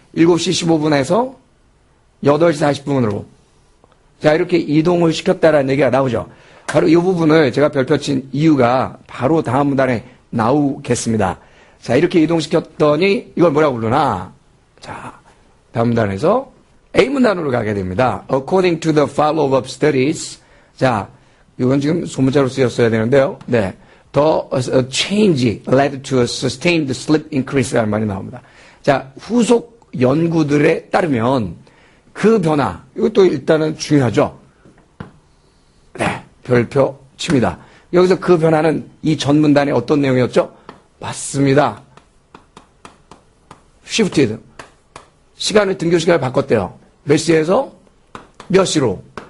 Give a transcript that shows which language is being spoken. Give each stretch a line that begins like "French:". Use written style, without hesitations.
Korean: 7시 15분에서 8시 40분으로. 자, 이렇게 이동을 시켰다라는 얘기가 나오죠. 바로 이 부분을 제가 별표 친 이유가 바로 다음 문단에 나오겠습니다. 자, 이렇게 이동시켰더니 이걸 뭐라고 부르나? 자, 다음 문단에서 A문단으로 가게 됩니다.
English: According to the follow-up studies.
Korean: 자, 이건 지금 소문자로 쓰였어야 되는데요. 네.
English: The change led to a sustained sleep increase
Korean: 라는 말이 나옵니다. 자, 후속 연구들에 따르면 그 변화, 이것도 일단은 중요하죠. 네, 별표 칩니다. 여기서 그 변화는 이 전 문단의 어떤 내용이었죠? 맞습니다. shifted. 등교 시간을 바꿨대요. 몇 시에서 몇 시로.